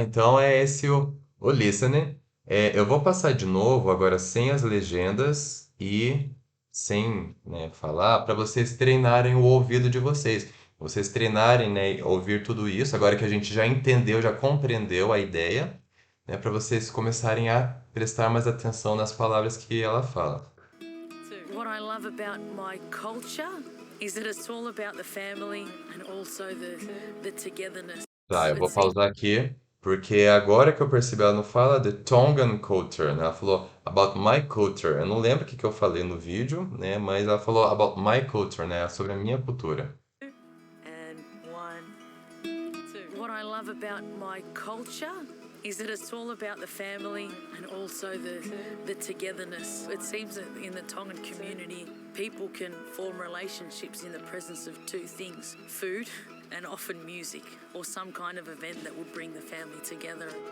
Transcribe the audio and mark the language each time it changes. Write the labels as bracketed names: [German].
[Portuguese] Então, é esse o listening. Eu vou passar de novo, agora sem as legendas e sem, né, falar, para vocês treinarem o ouvido de vocês. Vocês treinarem, né, ouvir tudo isso, agora que a gente já entendeu, já compreendeu a ideia, né, para vocês começarem a prestar mais atenção nas palavras que ela fala. [English] What I love about my culture is that it's all about the family and also the togetherness. [Portuguese] Tá, eu vou pausar aqui, porque agora que eu percebi, ela não fala the Tongan culture, né? Ela falou [English] about my culture. [Portuguese] Eu não lembro o que eu falei no vídeo, né? Mas ela falou [English] about my culture, [Portuguese] né? Sobre a minha cultura. [English] And 1, 2. What I love about my culture is that it's all about the family and also the togetherness. It seems that in the Tongan community, people can form relationships in the presence of two things: food and often music, or some kind of event that would bring the family together.